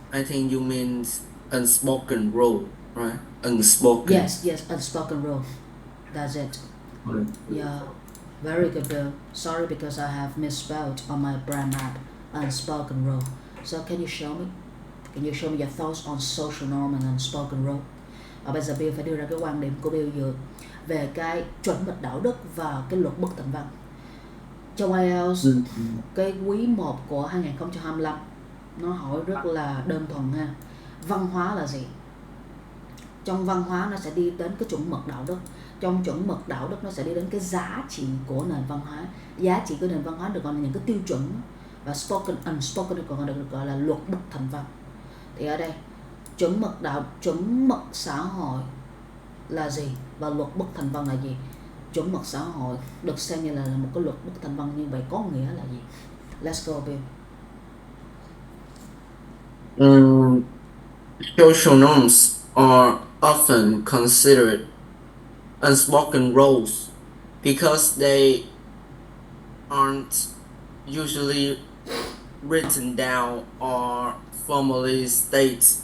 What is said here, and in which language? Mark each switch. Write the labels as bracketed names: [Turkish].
[English] I think you mean unspoken rule, right? Unspoken. Yes, unspoken rule. That's it. Right. Yeah, very good, Bill. Sorry because I have misspelled on my brand map unspoken rule. So can you show me? Can you show me your thoughts on social norm and unspoken rule? [Vietnamese] Bây giờ Bill phải đưa ra cái quan điểm của Bill về cái chuẩn mực đạo đức và cái luật bất thành văn. Trong IELTS, cái quý 1 của 2025 nó hỏi rất là đơn thuần ha. Văn hóa là gì? Trong văn hóa nó sẽ đi đến cái chuẩn mực đạo đức. Trong chuẩn mực đạo đức nó sẽ đi đến cái giá trị của nền văn hóa. Giá trị của nền văn hóa được gọi là những cái tiêu chuẩn, và unspoken được gọi là luật bất thành văn. Thì ở đây chuẩn mực xã hội là gì và luật bất thành văn là gì? Chuẩn mực xã hội được xem như là một cái luật bất thành văn, như vậy có nghĩa là gì? [English] Let's go, Bill. Social norms are often considered unspoken rules because they aren't usually written down or formally stated.